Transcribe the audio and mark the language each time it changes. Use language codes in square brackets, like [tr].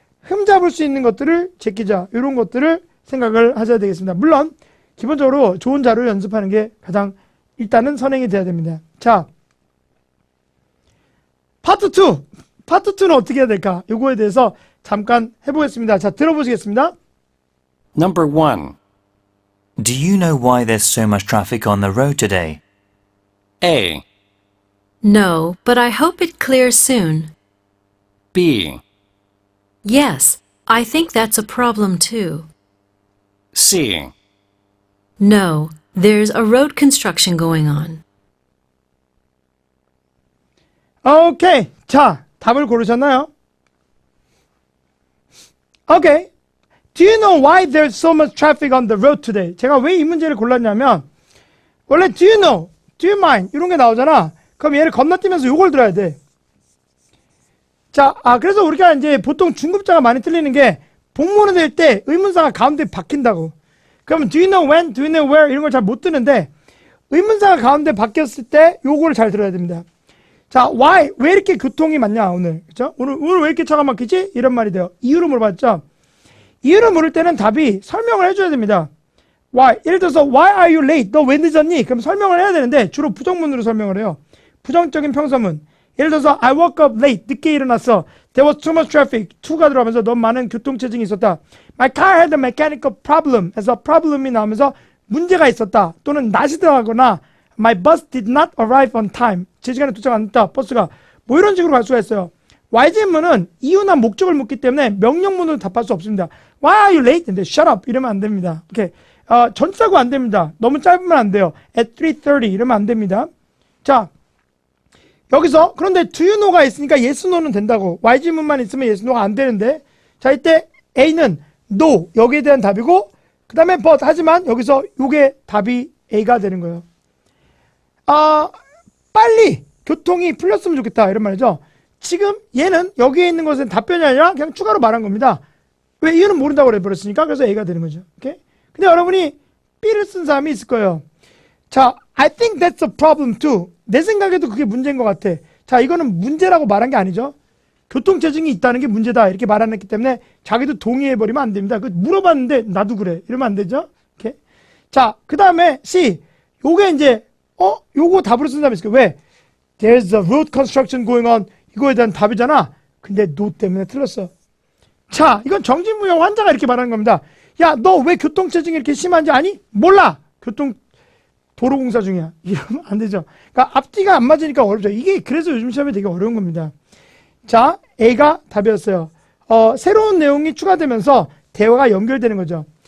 [ko] 흠잡을 수 있는 것들을 제끼자. 이런 것들을 생각을 하셔야 되겠습니다. 물론 기본적으로 좋은 자료를 연습하는 게 가장 일단은 선행이 돼야 됩니다. 자, 파트 2. 파트 2는 어떻게 해야 될까? 요거에 대해서 잠깐 해보겠습니다. 자, 들어보시겠습니다. [en] Number 1. Do you know why there's so much traffic on the road today? A. No, but I hope it clears soon. B. Yes, I think that's a problem too. C. No, there's a road construction going on. [ko] 오케이. 자, 답을 고르셨나요? 오케이. [en] Do you know why there's so much traffic on the road today? [ko] 제가 왜 이 문제를 골랐냐면, 원래 [en] do you know, do you mind [ko] 이런 게 나오잖아. 그럼 얘를 건너뛰면서 요걸 들어야 돼. 자, 그래서 우리가 이제 보통 중급자가 많이 틀리는 게, 복문을 낼 때 의문사가 가운데 박힌다고. 그러면 [en] do you know when, do you know where [ko] 이런 걸 잘 못 듣는데, 의문사가 가운데 박혔을 때 요거를 잘 들어야 됩니다. 자, why, 왜 이렇게 교통이 많냐 오늘, 그렇죠? 오늘 왜 이렇게 차가 막히지? 이런 말이 돼요. 이유를 물어봤죠. 이유를 물을 때는 답이 설명을 해줘야 됩니다. Why, 예를 들어서 [en] why are you late? [ko] 너 왜 늦었니? 그럼 설명을 해야 되는데 주로 부정문으로 설명을 해요. 부정적인 평서문. [en] 예를 들어서 I woke up late. [ko] 늦게 일어났어. [en] There was too much traffic. [ko] to가 들어가면서 너무 많은 교통체증이 있었다. [en] My car had a mechanical problem. [ko] 해서 problem이 나오면서 문제가 있었다. 또는 낮이 들어가거나 [en] My bus did not arrive on time. [ko] 제 시간에 도착 안 했다. 버스가. 뭐 이런 식으로 갈 수가 있어요. YG문은 이유나 목적을 묻기 때문에 명령문으로 답할 수 없습니다. [en] Why are you late? [ko] 근데 shut up 이러면 안 됩니다. 오케이. 전치사고 안 됩니다. 너무 짧으면 안 돼요. At 3:30 이러면 안 됩니다. 자, 여기서 그런데 do you know가 있으니까 yes, no는 된다고. YG문만 있으면 yes, no가 안 되는데 자, 이때 A는 no 여기에 대한 답이고 그 다음에 but 하지만 여기서 요게 답이 A가 되는 거예요. 빨리 교통이 풀렸으면 좋겠다 이런 말이죠. 지금 얘는 여기에 있는 것은 답변이 아니라 그냥 추가로 말한 겁니다. 왜 이유는 모른다고 해버렸으니까 그래서 A가 되는 거죠. 오케이? 근데 여러분이 B를 쓴 사람이 있을 거예요. 자, [en] I think that's a problem too. [ko] 내 생각에도 그게 문제인 것 같아. 자, 이거는 문제라고 말한 게 아니죠. 교통체증이 있다는 게 문제다 이렇게 말 안 했기 때문에 자기도 동의해버리면 안 됩니다. 그 물어봤는데 나도 그래 이러면 안 되죠. 오케이? 자, 그 다음에 C. 요게 이제 요거 답으로 쓴 사람이 있을 거예요. 왜? [en] There's a road construction going on. [ko] 이거에 대한 답이잖아. 근데 no 때문에 틀렸어. 자, 이건 정신무용 환자가 이렇게 말하는 겁니다. 야, 너 왜 교통체증이 이렇게 심한지 아니? 몰라. 도로공사 중이야. 이러면 안 되죠. 그러니까 앞뒤가 안 맞으니까 어렵죠. 이게 그래서 요즘 시험에 되게 어려운 겁니다. 자, A가 답이었어요. 새로운 내용이 추가되면서 대화가 연결되는 거죠.